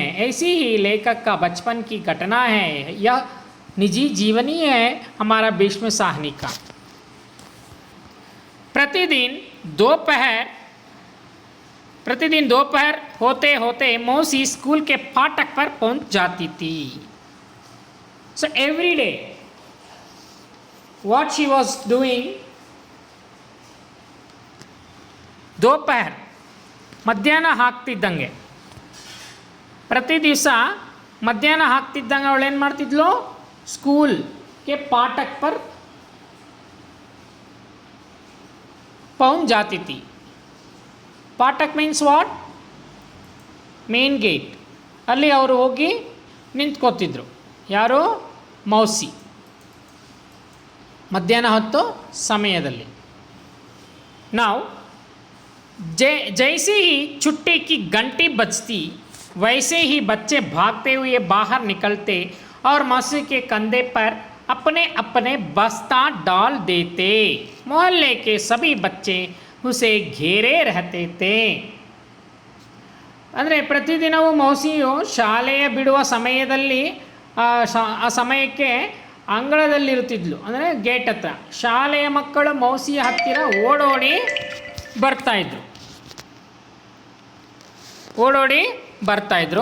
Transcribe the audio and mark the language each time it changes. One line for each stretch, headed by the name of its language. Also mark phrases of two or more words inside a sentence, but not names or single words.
Hindi: ऐसी ही लेखक का बचपन की घटना है. यह निजी जीवनी है हमारा भीष्म साहनी का. प्रतिदिन दोपहर होते होते मौसी स्कूल के फाटक पर पहुंच जाती थी.
English: So every day, what she was doing,
Kannada: दोपहर ಮಧ್ಯಾಹ್ನ ಆಗ್ತಿದ್ದಂಗೆ ಪ್ರತಿ ದಿವಸ ಮಧ್ಯಾಹ್ನ ಆಗ್ತಿದ್ದಂಗೆ ಅವಳು ಏನು ಮಾಡ್ತಿದ್ಲು, ಸ್ಕೂಲ್ಗೆ
Hindi: फाटक पर पहुँच जाती थी.
English: ಪಾಠಕ್ means what, main gate.
Kannada: ಅಲ್ಲಿ ಅವರು ಹೋಗಿ ನಿಂತ್ಕೋತಿದ್ರು. ಯಾರು, ಮೌಸಿ. ಮಧ್ಯಾಹ್ನ ಹೊತ್ತು ಸಮಯದಲ್ಲಿ.
Hindi: ನಾವು जैसे ही छुट्टी की घंटी बजती वैसे ही बच्चे भागते हुए बाहर निकलते और मौसी के कंधे पर अपने अपने बस्ता डाल देते. मोहल्ले के सभी बच्चे उसे घेरे रहते थे.
Kannada: ಅಂದರೆ ಪ್ರತಿದಿನವೂ ಮೌಸಿಯು ಶಾಲೆಯ ಬಿಡುವ ಸಮಯದಲ್ಲಿ ಆ ಸಮಯಕ್ಕೆ ಅಂಗಳದಲ್ಲಿರುತ್ತಿದ್ಲು, ಅಂದರೆ ಗೇಟ್ ಹತ್ರ. ಶಾಲೆಯ ಮಕ್ಕಳು ಮೌಸಿಯ ಹತ್ತಿರ ಓಡೋಡಿ ಬರ್ತಾಯಿದ್ರು.